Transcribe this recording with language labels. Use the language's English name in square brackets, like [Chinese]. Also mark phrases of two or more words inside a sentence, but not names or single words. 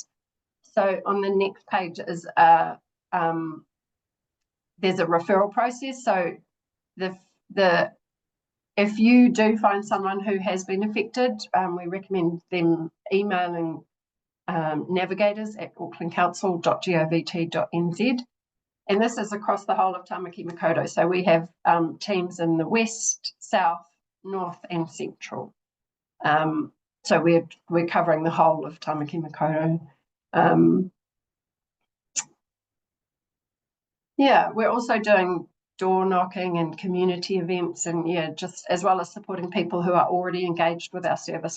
[English] So on the next page is there's a referral process. So if you do find someone who has been affected, we recommend them emailing navigators@aucklandcouncil.govt.nz, and this is across the whole of Tamaki Makaurau. So we have teams in the west, south, north and central. So we're covering the whole of Tamaki Makaurau. We're also doing door knocking and community events, and just as well as supporting people who are already engaged with our service.